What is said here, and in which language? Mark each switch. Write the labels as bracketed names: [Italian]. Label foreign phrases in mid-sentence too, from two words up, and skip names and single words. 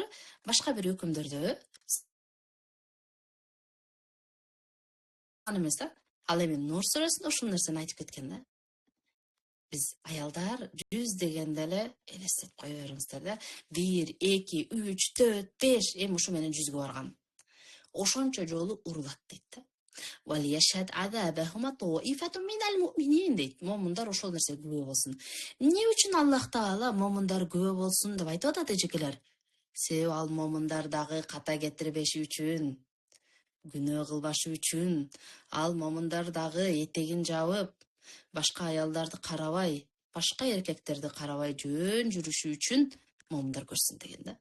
[Kyrgyz] Башка бир өкүмдөрдө эмес да. Ал эми Нур сүрөсүндө ушул нерсени айтып кеткен да. Биз аялдар 100 дегенде эле элестетип кое бериңиздер да. 1, 2, 3, 4, 5 эми ушу менен 100гө барган. Ошончо жолу урулат дейт да. [Arabic] وَلِيَشْهَدْ عَذَابَهُمَا طَائِفَةٌ مِنَ الْمُؤْمِنِينَ дейт. [Kyrgyz] Момундар ошол нерсеге күбө болсун. Эмне үчүн Аллах Таала момундар күбө болсун деп айтып атат эжекелер? Себеби ал момундар дагы ката кетирбеши үчүн, күнөө кылбашы үчүн, ал момундар дагы этегин жабып, башка аялдарды карабай, башка эркектерди карабай жөн жүрүшү үчүн момундар көрсүн деген да.